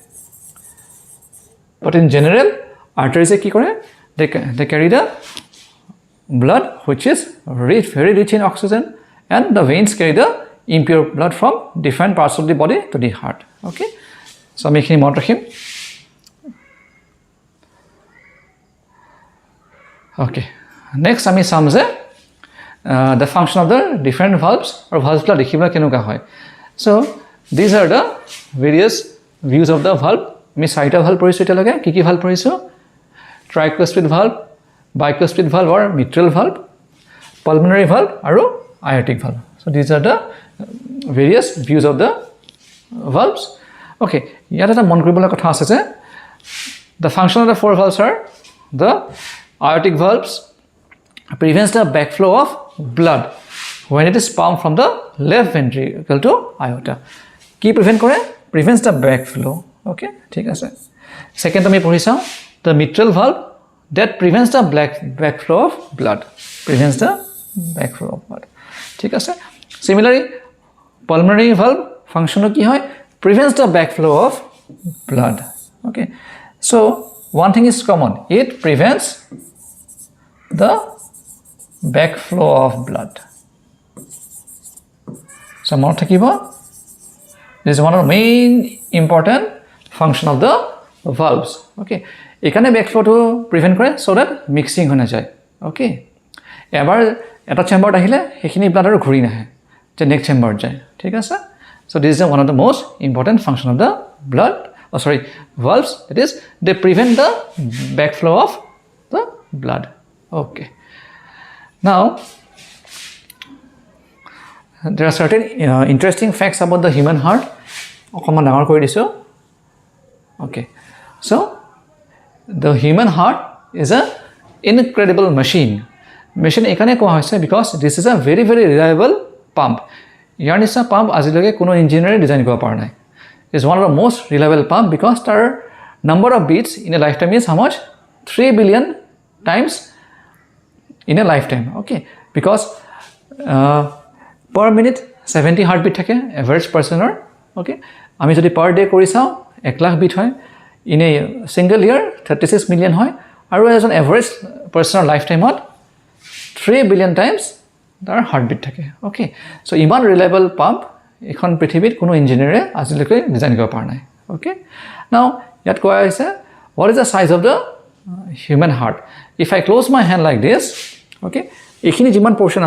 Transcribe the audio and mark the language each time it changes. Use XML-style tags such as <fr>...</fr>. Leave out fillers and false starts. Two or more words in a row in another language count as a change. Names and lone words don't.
<en>but in general arteries</en> <as>কি কৰে</as> <en>they carry the blood which is rich very rich in oxygen and the veins carry the impure blood from different parts of the body to the heart okay so</en> <as>আমি এখিনি মনত ৰাখিম</as> <en>okay next</en> <as>আমি চাম যে</as> <en>the function of the different valves or valves</en> <as>লা দেখিবা কেনেকুৱা হয়</as> <en>so these are the various views of the valve</en> <as>আমি চাৰিটা</as> <en>valve</en> <as>পঢ়িছো এতিয়ালৈকে কি কি</as> <en>valve</en> <as>পঢ়িছো</as> <en>tricuspid valve bicuspid valve or mitral valve pulmonary valve আৰু aortic valve so these are the various views of the valves okay</en> <as>ইয়াত এটা মন কৰিবলগা কথা আছে যে</as> <en>the function of the four valves are the aortic valves prevents the backflow of blood when it is pumped from the left ventricle to aorta কি prevent কৰে prevents the backflow okay</en> <as>ঠিক আছে</as> <en>second</en> <as>আমি পঢ়িছাও</as> <en>the mitral valve that prevents the backflow of blood prevents the backflow of blood ঠিক আছে similarly pulmonary valve function</en> <as>কি হয়</as> <en>prevents the backflow of blood okay so one thing is common it prevents the backflow of blood so</en> <as>মনত থাকিব</as> <en>this is one of the main important function of the valves okay এখানে backflow to prevent কৰে so that mixing</en> <as>হৈ নাযায়</as> <en>okay</en> <as>এবাৰ এটা চেম্বাৰত আহিলে হেখিনি ব্লাড আৰু ঘূৰি নাহে যে নেক্সট চেম্বাৰত যায় ঠিক আছে</as> <en>so this is one of the most important function of the blood valves that is they prevent the backflow of the blood okay now there are certain interesting facts about the human heart</en> <as>অকমান ডাঙৰ কৰি দিছো</as> <en>okay so the human heart is a incredible machine</en> <as>এখানে কোৱা হৈছে</as> <en>because this is a very very reliable pump</en> <as>ইয়াৰ নিচিনা পাম্প আজিলৈকে কোনো ইঞ্জিনিয়াৰে ডিজাইন কৰিব পৰা নাই</as> <en>is one of the most reliable pump because their number of beats in a lifetime is how much 3 billion times in a lifetime okay because per minute 70 heartbeat থাকে average personer okay</en> <as>আমি যদি</as> <en>per day</en> <as>কৰি চাও 1 লাখ বিট হয়</as> <en>in a single year 36 million হয় আৰু as an average personer lifetime at 3 billion times তাৰ heartbeat থাকে okay so ইমান reliable pump</en> <as>এখন পৃথিৱীত কোনো ইঞ্জিনিয়াৰে আজিলৈকে ডিজাইন কৰিব পৰা নাই</as> <en>okay now</en> <as>ইয়াত কোৱা হৈছে</as> <en>what is the size of the human heart if I close my hand like this okay</en> <as>এখিনি যিমান</as> <en>portion</en>